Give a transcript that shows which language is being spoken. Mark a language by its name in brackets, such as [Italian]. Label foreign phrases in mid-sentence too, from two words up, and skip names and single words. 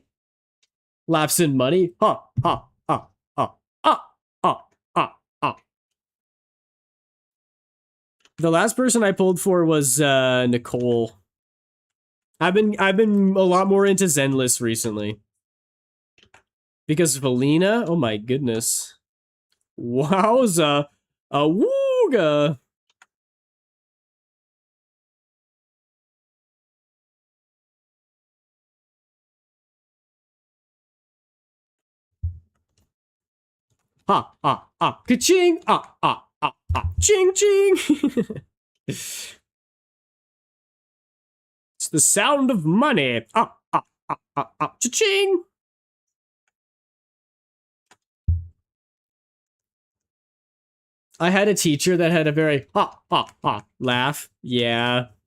[English] Laughs in money. Ha ha ha ha ha ha ha ha. The last person I pulled for was Nicole. I've been a lot more into Zenless recently. Because Valina, oh my goodness. Wowza. Awooga. Ha ha ha. Ka-ching. Ah ah ah ah. Ching ching. It's the sound of money. Ah ah ah ah ah. Cha-ching. I had a teacher that had a very ha ha ha laugh. Yeah.